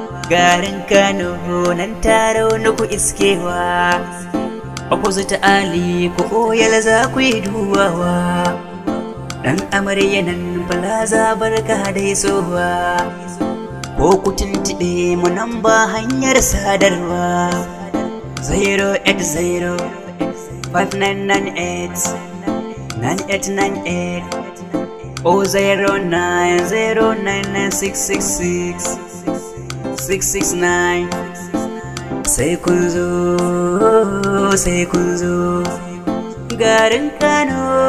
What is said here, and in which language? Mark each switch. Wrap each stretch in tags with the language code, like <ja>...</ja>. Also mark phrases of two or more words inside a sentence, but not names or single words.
<ha>Garin Kano nan taro na ku iskewa, opposite Ali ku Oyal za ku yi duwawa. Dan amarya nan Plaza barka da isowa, ko ku tuntuɓe mu nan ba hanyar sadarwa.</ha> <en>Zero eight zero five nine nine eight nine eight nine eight or zero nine nine six six six six six nine.</en> <ha>Sai kun zo, sai kun zo, garin Kano.</ha>